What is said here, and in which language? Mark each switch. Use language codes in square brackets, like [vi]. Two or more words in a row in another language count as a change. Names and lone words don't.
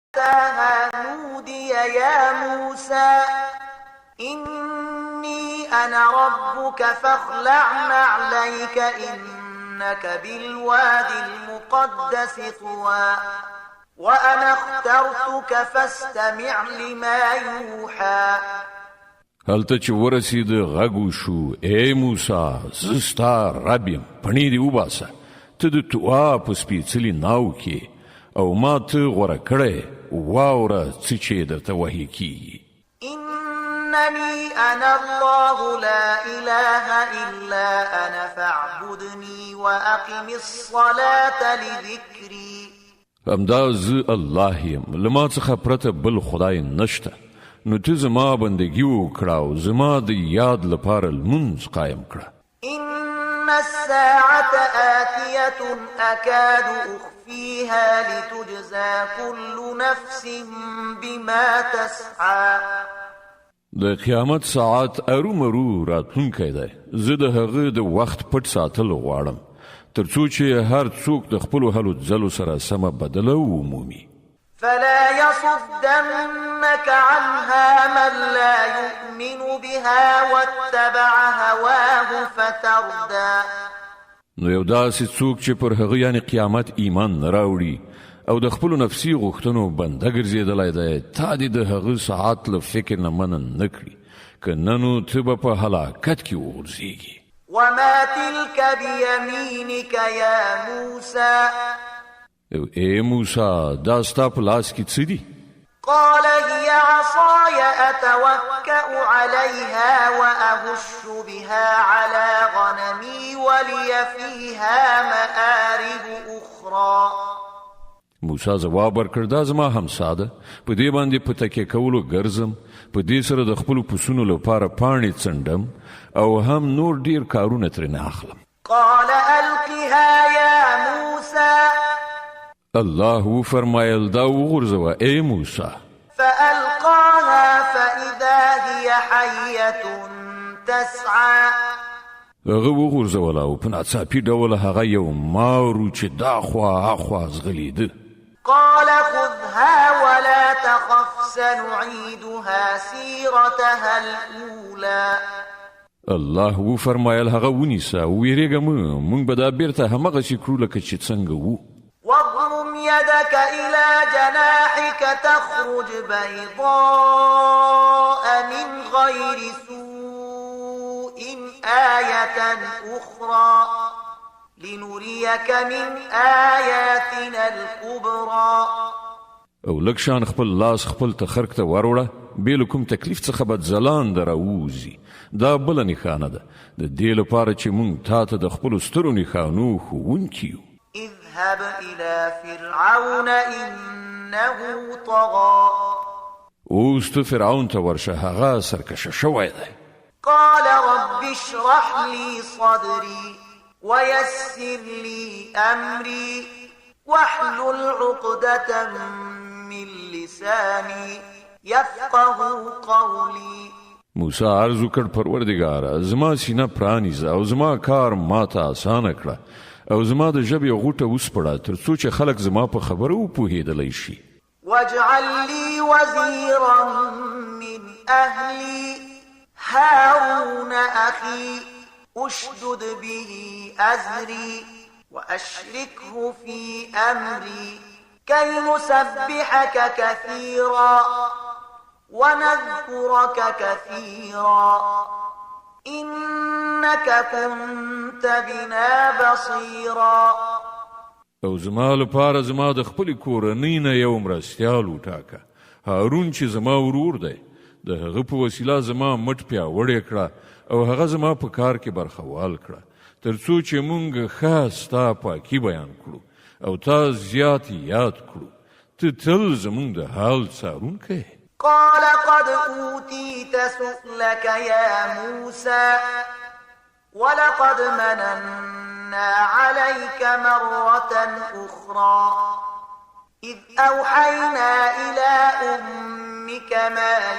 [ar] نودي يا موسى إني أنا ربك فاخلع نعليك إنك بالواد المقدس طوى وأنا اخترتك فاستمع لما يوحى. [ps] هلته چې ورسید غږ وشو ای موسی زه ستا رب یم پڼې دې وباسه ته د طوا په سپېڅلي ناو کې او ما ته غوره کړی واوره څه چې درته وحي کیږي. [ar] إنني أنا الله لا إله إلا أنا فاعبدني وأقم الصلاة لذكري. [ps] همدا زه الله یم له ما څخه پرته بل خدای نشته نو ته زما بندگی وکړه او زما د یاد لپاره لمونځ قایم کړه. [ar] إن الساعة آتية أكاد أخفيها لتجزى كل نفس بما تسعى. [ps] د قیامت ساعت ارومرو راتلونکی دی زه د هغه د وخت پټ ساتل غواړم ترڅو چې هر څوک د خپلو هلو ځلو سره سمه بدله ومومي. [ar] فلا يصدنك عنها من لا يؤمن بها واتبع هواه فتردى. [ps] نو یو داسې څوک چې پر هغه یعنی قیامت ایمان نه راوړي او د خپلو نفسي غوښتنو بنده ګرځېدلی دی تا دې د هغه ساعت له فکر نه منع نه کړي که نه نو ته به په هلاکت کې وغورځېږي. [ar] وما تلك بيمينك يا موسى. [ps] ای موسی دا ستا په لاس کې څه دي؟ [ar] قال هي عصاي أتوكأ عليها وأهش بها على غنمي ولي فيها مآرب أخرى. [ps] موسی ځواب ورکړ دا زما همسا ده په دې باندې په تکیه کولو ګرځم په دې سره د خپلو پسونو لپاره پاڼې څنډم او هم نور ډیر کارونه ترېنه اخلم. [ar] قال ألقها يا موسى. [ps] الله فرمایل دا وغورځوه ای موسی. [ar] فألقاها فإذا هي حية تسعى. [ps] هغه وغورځوله او په ناڅاپي ډول هغه یو مارو چې دا خوا اخوا ځغلېده. [ar] قال خذها ولا تخف سنعيدها سيرتها الأولى. [ps] الله وفرمایل هغه ونیسه ویریږه مونږ به دا بیرته همغسې کړو لکه چې څنګه وو. [ar] واضم يدك إلى جناحك تخرج بيضاء من غير سوء آية أخرى لنريك من آياتنا الكبرى. [ps] او لکشان خپل لاس خپل تخرک ته وروړه بې له کوم تکلیف څخه به ځلانده راووځي. دا بله نښانه ده د دې لپاره چې مونږ تا ته د خپلو سترو نښانو ښوونکي یو. [ar] اذهب إلى فرعون إنه طغى. [ps] اوس ته فرعون ته ورشه هغه سرکشه شوی دی. [ar] قال رب اشرح لي صدري ويسر لي أمري واحلل عقدة من لساني يفقه قولي. [ps] موسی عرض وکړ پروردګاره زما سینه پرانیزه او زما کار ماته اسانه کړه او زما د ژبې غوټه وسپړه تر څو چې خلک زما په خبرو وپوهېدلی شي. [ar] واجعل لي وزيرا من أهلي هارون أخي أشدد به أزري وأشركه في أمري كي نسبحك كثيرا ونذكرك كثيرا إنك كنت بنا بصيرا. [ps] او زما لپاره زما د خپلې کورنۍ نه یو مرستیال وټاکه هارون چې زما ورور دی د هغه په وسیله زما مټ پیاوړی کړه او هغه زما په کار کې برخوال کړه تر څو چې مونږ ښه ستا پاکي بیان کړو او تا زیات یاد کړو ته تل زمونږ د حال څارونکی. [ar] قال قد أوتيت سؤلك يا موسى ولقد مننا عليك مرة أخرى إذ أوحينا إلى أمك ما